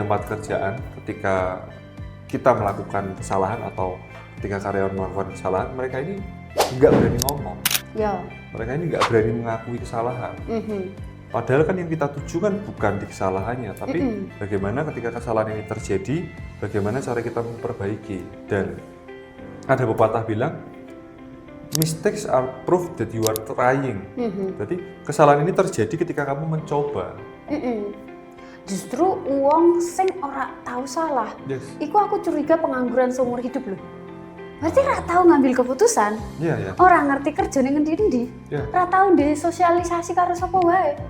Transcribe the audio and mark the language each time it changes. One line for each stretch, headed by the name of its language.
Indonesian: tempat kerjaan ketika kita melakukan kesalahan atau ketika karyawan melakukan kesalahan, mereka ini nggak berani ngomong. Yo. Mereka ini nggak berani mengakui kesalahan. Padahal kan yang kita tuju kan bukan di kesalahannya, tapi bagaimana ketika kesalahan ini terjadi, bagaimana cara kita memperbaiki. Dan ada pepatah bilang,
English: mistakes are proof that you are trying.
Indonesian: Jadi kesalahan ini terjadi ketika kamu mencoba.
Javanese: Justru uang sing ora tahu salah.
English: Yes.
Javanese: Iku aku curiga pengangguran seumur hidup loh. Berarti ora tahu ngambil keputusan.
Indonesian: Iya, ya.
Javanese: Orang ngerti kerjane ngendi-endi.
Indonesian: Iya.
Javanese: Ora tahu disosialisasi karo sapa wae.